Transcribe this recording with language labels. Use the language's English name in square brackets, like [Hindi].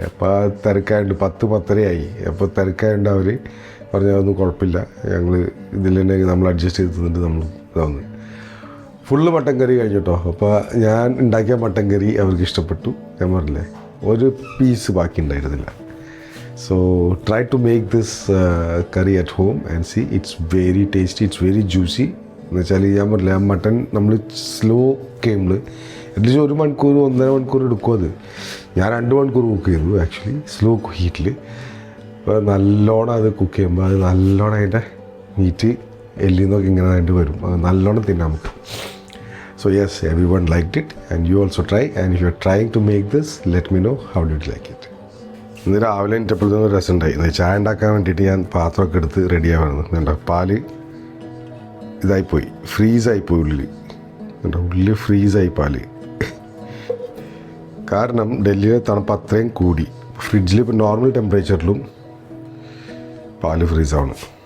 [Malayalam] അപ്പോൾ തിരക്കായുണ്ട് 10-10:30 അപ്പോൾ തിരക്കായുണ്ട്. അവർ പറഞ്ഞതൊന്നും കുഴപ്പമില്ല, ഞങ്ങൾ ഇതിൽ തന്നെ നമ്മൾ അഡ്ജസ്റ്റ് ചെയ്ത് തിന്നിട്ട് നമ്മൾ ഇതാവുന്നു. ഫുള്ള് മട്ടൻ കറി കഴിഞ്ഞിട്ടോ. അപ്പോൾ ഞാൻ ഉണ്ടാക്കിയ മട്ടൻ കറി അവർക്ക് ഇഷ്ടപ്പെട്ടു. ഞാൻ പറഞ്ഞില്ലേ ഒരു പീസ് ബാക്കി ഉണ്ടായിരുന്നില്ല. [English] So try to make this curry at home and see, it's very tasty, it's very juicy. [Malayalam] എന്നുവെച്ചാൽ ഞാൻ പറഞ്ഞില്ല മട്ടൺ നമ്മൾ സ്ലോ ഫ്ലെയിമിൽ അറ്റ്ലീസ്റ്റ് 1 മണിക്കൂർ 1.5 മണിക്കൂർ എടുക്കും. അത് ഞാൻ 2 മണിക്കൂർ കുക്ക് ചെയ്തു ആക്ച്വലി സ്ലോ ഹീറ്റിൽ. അപ്പോൾ നല്ലോണം അത് കുക്ക് ചെയ്യുമ്പോൾ അത് നല്ലോണം അതിൻ്റെ മീറ്റ് എല്ലിൽ നിന്നൊക്കെ ഇങ്ങനെ ആയിട്ട് വരും. അത് നല്ലോണം തിന്നാൻ നമുക്ക്. [English] So yes, everyone liked it and you also try, and if you're trying to make this, let me know how did you like it. [Malayalam] ഇന്ന് രാവിലെ എണീറ്റപ്പോഴത്തേനും ഒരു രസമുണ്ടായി. ചായ ഉണ്ടാക്കാൻ വേണ്ടിയിട്ട് ഞാൻ പാത്രമൊക്കെ എടുത്ത് റെഡിയാവുന്നു. പാല് ഇതായിപ്പോയി, ഫ്രീസായിപ്പോയി ഉള്ളിൽ. ഉള്ളിൽ ഫ്രീസായി പാല്. കാരണം ഡൽഹിയിലെ തണുപ്പ് അത്രയും കൂടി. ഫ്രിഡ്ജിൽ ഇപ്പോൾ നോർമൽ ടെമ്പറേച്ചറിലും പാല് ഫ്രീസാവണം.